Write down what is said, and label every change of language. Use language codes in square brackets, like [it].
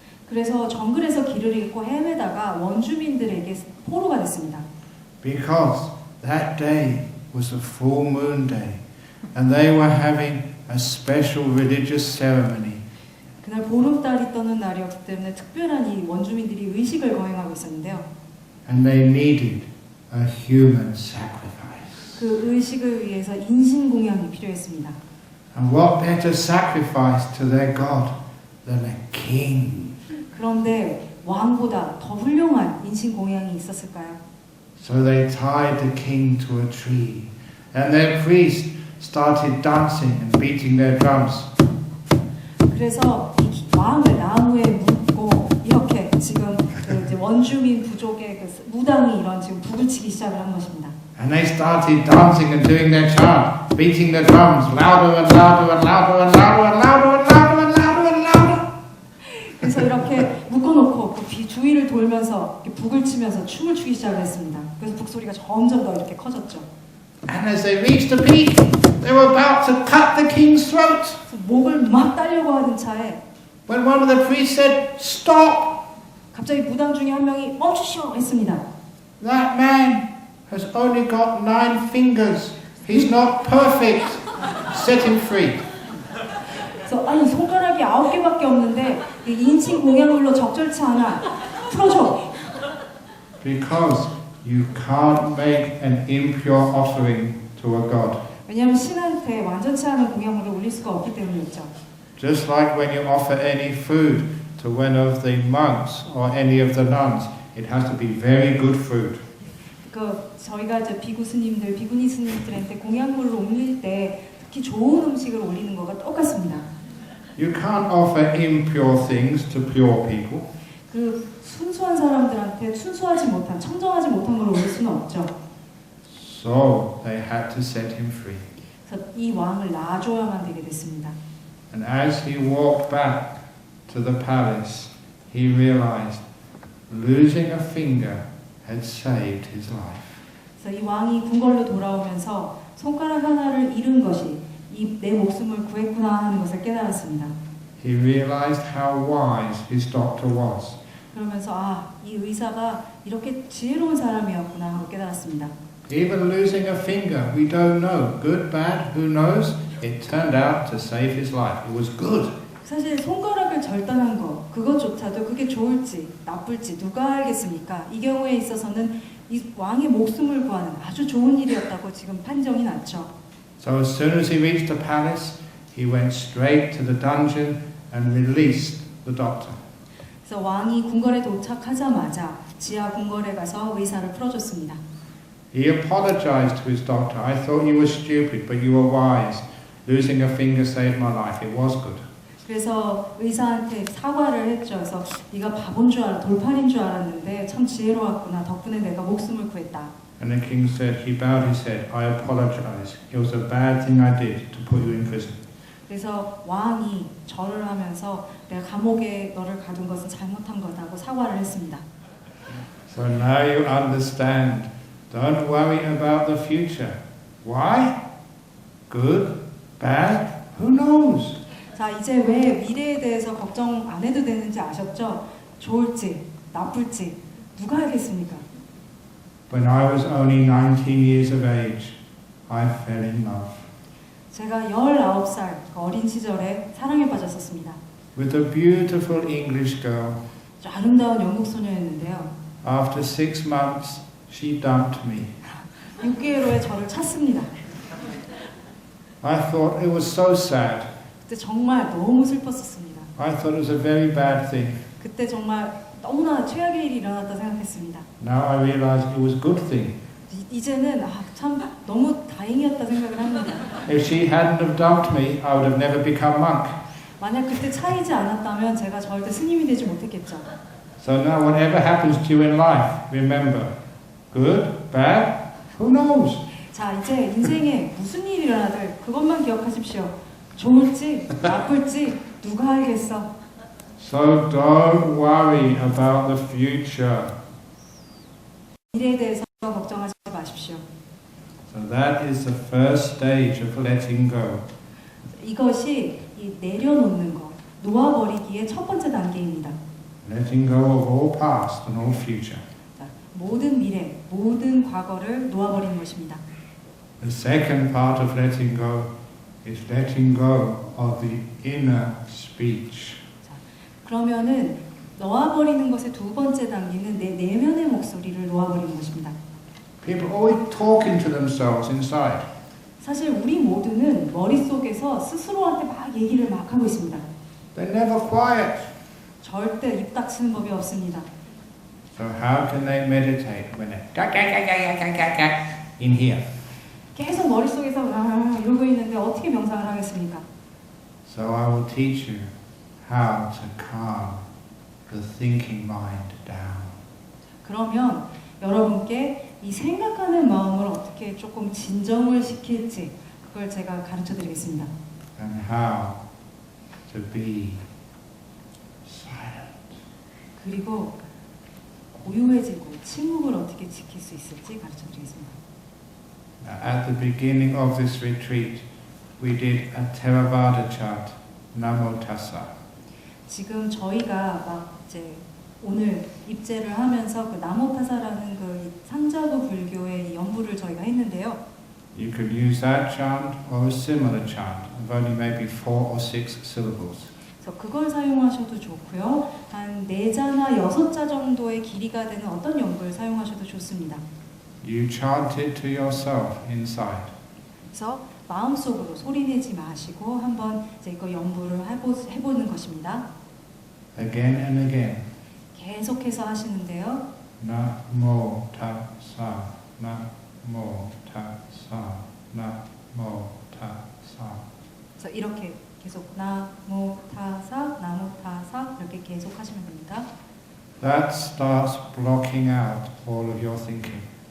[ko] 그래서 정글에서 길을 잃고 헤매다가 원주민들에게 포로가 됐습니다. [en] Because that day was a full moon day and they were having a special religious ceremony [ko] 그날 보름달이 떠는 날이었기 때문에 특별한 이 원주민들이 의식을 거행하고 있었는데요. [en] And they needed a human sacrifice. [ko] 그 의식을 위해서 인신공양이 필요했습니다. [en] And what better sacrifice to their God than a king? [ko] 그런데 왕보다 더 훌륭한 인신공양이 있었을까요? [en] So they tied the king to a tree, and their priest started dancing and beating their drums. [ko] 그래서 이 왕을 나무에 묶고 이렇게 지금 그 이제 원주민 부족의 그 무당이 이런 지금 북을 치기 시작을 한 것입니다. [en] And they started dancing and doing their chant, beating their drums louder and louder and louder and louder and louder and louder and louder and louder. [ko] 그래서 이렇게 묶어놓고 그 주위를 돌면서 이렇게 북을 치면서 춤을 추기 시작을 했습니다. 그래서 북소리가 점점 더 이렇게 커졌죠. [en] And as they reached the peak, they were about to cut the king's throat. [ko] 목을 막 따려고 하는 차에 [en] When one of the priests said, "Stop! [ko] 갑자기 무당 중에 한 명이 멈추시오 했습니다. [en] That man has only got 9 fingers. He's not perfect. Set him free." [ko] 그래서 아니 손가락이 9개밖에 없는데 인신공양으로 적절치 않아. 풀어줘. [en] Because you can't make an impure offering to a god. [ko] 왜냐하면 신한테 완전치 않은 공양물을 올릴 수가 없기 때문이었죠. [en] Just like when you offer any food to one of the monks or any of the nuns, it has to be very good food. [ko] 그 저희가 이제 비구 스님들, 비구니 스님들한테 공양물을 올릴 때 특히 좋은 음식을 올리는 거가 똑같습니다. [en] You can't offer impure things to pure people. [ko] 그 순수한 사람들한테 순수하지 못한, 청정하지 못한 걸 올릴 수는 없죠. [en] So they had to set him free. [ko] 그래서 이 왕을 놔줘야만 되게 됐습니다. [en] And as he walked back to the palace, he realized losing a finger had saved his life. [ko] 그래서 이 왕이 궁궐로 돌아오면서 손가락 하나를 잃은 것이 내 목숨을 구했구나 하는 것을 깨달았습니다. [en] He realized how wise his doctor was. [ko] 그러면서 이 의사가 이렇게 지혜로운 사람이었구나 하고 깨달았습니다. [en] Even losing a finger, we don't know. Good, bad, who knows? It turned out to save his life. It was good. [ko] 사실 손가락을 절단한 거, 그것조차도 그게 좋을지 나쁠지 누가 알겠습니까? 이 경우에 있어서는 이 왕의 목숨을 구하는 아주 좋은 일이었다고 지금 판정이 났죠. [en] So as soon as he reached the palace, he went straight to the dungeon and released the doctor. [ko] 그래서 왕이 궁궐에 도착하자마자 지하 궁궐에 가서 의사를 풀어줬습니다. [en] He apologized to his doctor. I thought you were stupid, but you were wise. Losing a finger saved my life. It was good. [ko] 그래서 의사한테 사과를 했죠. 그래서 네가 바본 줄 알아, 돌팔인 줄 알았는데 참 지혜로웠구나. 덕분에 내가 목숨을 구했다. [en] And the king said, he bowed his head, I apologize. It was a bad thing I did to put you in prison. [ko] 그래서 왕이 절을 하면서 내가 감옥에 너를 가둔 것은 잘못한 거다고 사과를 했습니다. [en] So now you understand. Don't worry about the future. Why? Good, bad, who knows? [ko] 자, 이제 왜 미래에 대해서 걱정 안 해도 되는지 아셨죠? 좋을지, 나쁠지 누가 알겠습니까? [en] When I was only 19 years of age, I fell in love [ko] 제가 19살 어린 시절에 사랑에 빠졌었습니다. [en] with a beautiful English girl. [ko] 아주 아름다운 영국 소녀였는데요. [en] After 6 months, she dumped me. [ko] 6개월에 저를 찾습니다. [en] I thought it was so sad. [ko] 그때 정말 너무 슬펐었습니다. [en] I thought it was a very bad thing. [ko] 그때 정말 너무나 최악의 일이 일어났다 생각했습니다. [en] Now I realize it was a good thing. [ko] 이제는 참 너무 다행이었다 생각을 합니다. [en] If she hadn't have dumped me, I would have never become monk. [ko] 만약 그때 차이지 않았다면 제가 절대 스님이 되지 못했겠죠. [en] So now whatever happens to you in life, remember, good, bad, who knows? [ko] 자, 이제 인생에 무슨 일이 일어나든 그것만 기억하십시오. 좋을지 나쁠지 누가 알겠어. [en] So don't worry about the future. [ko] 미래에 대해서 걱정하지 마십시오. [en] So that is the first stage of letting go. [ko] 이것이 이 내려놓는 것, 놓아버리기의 첫 번째 단계입니다. [en] Letting go of all past and all future. [ko] 자, 모든 미래, 모든 과거를 놓아버리는 것입니다. [en] The second part of letting go is letting go of the inner speech. [ko] 그러면은 놓아버리는 것의 두 번째 단계는 내 내면의 목소리를 놓아버리는 것입니다. [en] People always talking to themselves inside. [ko] 사실 우리 모두는 머릿속에서 스스로한테 막 얘기를 막 하고 있습니다. [en] They're never quiet. [ko] 절대 입 닥치는 법이 없습니다. [en] So how can they meditate when they're in here? [ko] 계속 머릿속에서 이러고 있는데 어떻게 명상을 하겠습니까? [en] So I will teach you how to calm the thinking mind down. [ko] 그러면 여러분께 이 생각하는 마음을 어떻게 조금 진정을 시킬지 그걸 제가 가르쳐 드리겠습니다. [en] And how to be silent. [ko] 그리고 고요해지고 침묵을 어떻게 지킬 수 있을지 가르쳐 드리겠습니다. [en] Now, at the beginning of this retreat, we did a Theravada chant, Namo Tassa. [ko] 지금 저희가 막 이제 오늘 입제를 하면서 그 나모타사라는 그 상자부 불교의 연부를 저희가 했는데요. [en] You could use that chant or a similar chant of only maybe 4 or 6 syllables. [ko] 그래서 그걸 사용하셔도 좋고요. 한 4자나 6자 정도의 길이가 되는 어떤 연부를 사용하셔도 좋습니다. [en] You chant it to yourself inside. [ko] 그래서 마음속으로 소리내지 마시고 한번 이제 이거 연부를 해보는 것입니다. [en] Again and again. [ko] 계속해서 하시는데요. [pi] Namo Tassa, Namo Tassa, Namo Tassa. [ko] 그래서 이렇게 계속 나모타사, 나모타사 이렇게 계속 하시면 됩니다. [en] That starts blocking out all of your thinking.